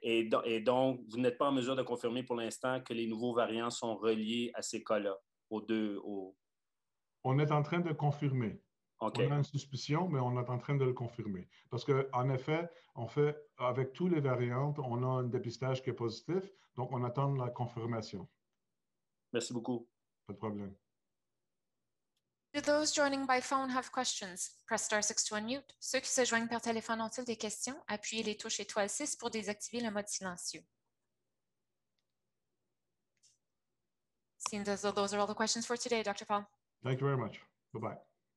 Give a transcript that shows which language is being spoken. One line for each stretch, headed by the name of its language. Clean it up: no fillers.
French: Et donc, vous n'êtes pas en mesure de confirmer pour l'instant que les nouveaux variants sont reliés à ces cas-là, On est en train de confirmer. Okay. On a une suspicion, mais on est en train de le confirmer. Parce qu'en effet, avec tous les variantes, on a un dépistage qui est positif, donc on attend la confirmation. Merci beaucoup. Pas de problème.
English: Do those joining by phone have questions? Press star 6 to unmute.
French: Ceux qui se joignent par téléphone ont-ils des questions? Appuyez les touches étoile 6 pour désactiver le mode silencieux.
English: Seems as though those are all the questions for today, Dr. Paul. Thank you very much. Bye-bye.